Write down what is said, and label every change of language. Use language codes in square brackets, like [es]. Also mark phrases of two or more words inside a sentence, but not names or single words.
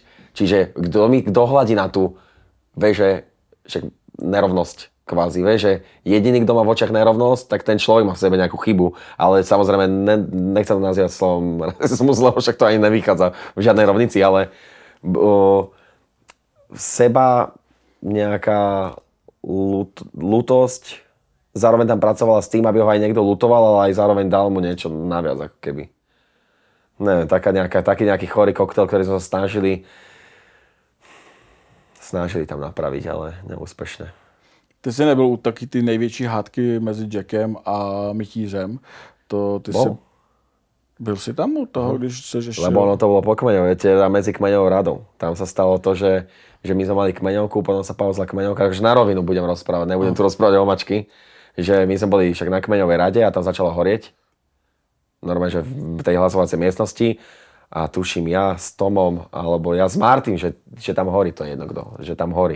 [sk] Čiže kto hľadí na tú, vieš, že nerovnosť kvázi, vieš, že jediný, kto má v očiach nerovnosť, tak ten človek má v sebe nejakú chybu, ale samozrejme nechcem to nazývať slovom rasizmus, lebo však to ani nevychádza v žiadnej rovnici, ale seba nejaká lútosť zároveň tam pracovala s tým, aby ho aj niekto lutoval, ale aj zároveň dal mu niečo naviac, ako keby. Neviem, taký nejaký chorý koktel, ktorý sme sa snažili tam napraviť, ale neúspešne. [cs] Ty jsi nebyl u taky ty největší hádky mezi Jackem a Michýřem. Byl si tam u toho, když se ještě... [sk] Lebo ono to bolo po kmeňov, teda medzi kmeňovou radou. Tam sa stalo to, že my sme mali kmeňovku, potom sa pauzla kmeňovka, takže na rovinu budem rozprávať, nebudem tu rozprávať o mačky. Že my sme boli však na kmeňovej rade a tam začalo horieť. Normálne, že v tej hlasovacej miestnosti. A tuším ja s Tomom, alebo ja s Martin, že tam horí, to je jedno kto, že tam horí.